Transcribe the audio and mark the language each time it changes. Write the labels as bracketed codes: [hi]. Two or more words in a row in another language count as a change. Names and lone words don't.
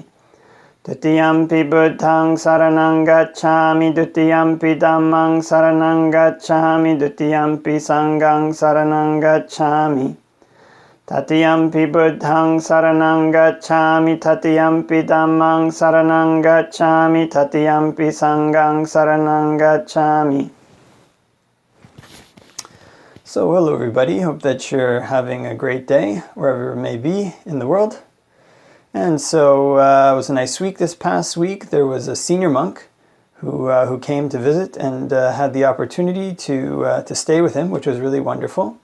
[pi] Dutiyampi Buddhaṃ saranang gacchāmi, Dutiyampi Dhammāṃ saranang gacchāmi, Dutiyampi Sanghaṃ saranang gacchāmi. Tatiyampi Buddhaṃ saranang gacchāmi, Tatiyampi Dhammāṃ saranang gacchāmi, Tatiyampi Sanghaṃ saranang gacchāmi. [en] So hello everybody, hope that you're having a great day wherever it may be in the world. And so it was a nice week this past week. There was a senior monk who came to visit and had the opportunity to stay with him, which was really wonderful.